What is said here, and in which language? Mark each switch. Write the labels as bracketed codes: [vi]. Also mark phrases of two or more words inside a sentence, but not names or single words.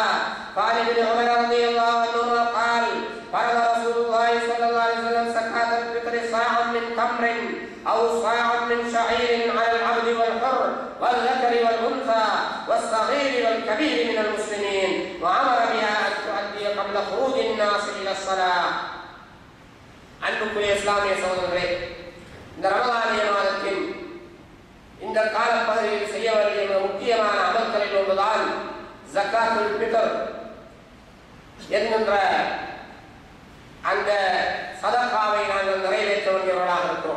[ar] قال ابن عمر رضي الله عنهما قال فرض رسول الله صلى الله عليه وسلم زكاة الفطر صاعا من تمر أو صاعا من شعير على العبد والحر والذكر والأنثى والصغير والكبير من المسلمين وأمر بها أن تؤدي قبل خروج الناس إلى الصلاة. [ta] அன்புக்குரிய இஸ்லாமிய சகோதரர்களே, இந்த ரமலானிய மாதத்தின் இந்த காலப்பகுதியில் செய்ய வேண்டிய முக்கியமான அமல்களில் ஒன்றுதான் [ar] زكاة الفطر [ta] என்கின்ற அந்த சதகாவை நாங்கள் நிறைவேற்ற வேண்டியவர்களாக இருக்கிறோம்.